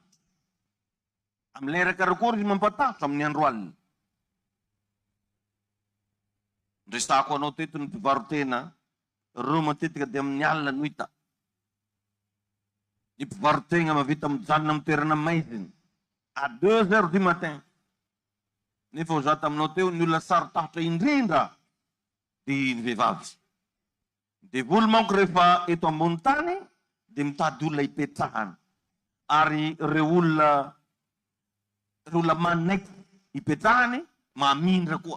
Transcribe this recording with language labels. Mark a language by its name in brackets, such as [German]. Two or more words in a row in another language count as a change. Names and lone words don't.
[Malagasy] Amin'ny lera karakory izy mampatahotra amin'ny andro alina. Resako anao teto ny mpivarotena, reo matetika dia amin'ny alina no hita. Ny mpivarotena mavita mijanona amin'ny toerana maizina [French] à 2 heures du matin. [Malagasy] Nefa ho zata aminao teo ny olona sarotahotra indrindra dia ny vehivavy. Devoly manko rehefa eto ambony tany dia mitady olona hipetrahana. Ary reo olona manaiky hipetrahany mamindra koa.